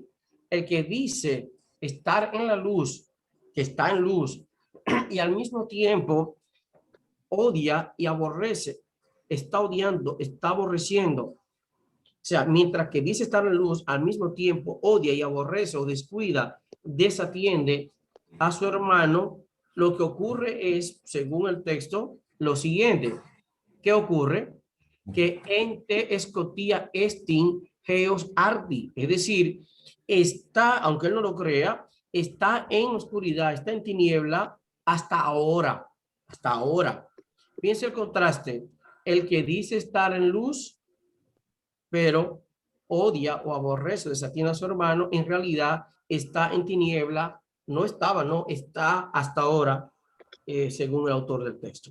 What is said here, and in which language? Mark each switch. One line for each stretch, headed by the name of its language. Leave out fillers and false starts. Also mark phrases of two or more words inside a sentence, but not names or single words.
Spanish: El que dice estar en la luz, que está en luz, y al mismo tiempo odia y aborrece, está odiando, está aborreciendo. O sea, mientras que dice estar en luz, al mismo tiempo odia y aborrece o descuida, desatiende a su hermano, lo que ocurre es, según el texto, lo siguiente. ¿Qué ocurre? Que
Greek: ἐν τῇ σκοτίᾳ ἐστὶν ἕως ἄρτι,
Spanish: es decir, está, aunque él no lo crea, está en oscuridad, está en tiniebla hasta ahora, hasta ahora. Piensa el contraste, el que dice estar en luz, pero odia o aborrece, desatiende a su hermano, en realidad está en tiniebla, no estaba, no, está hasta ahora, según el autor del texto.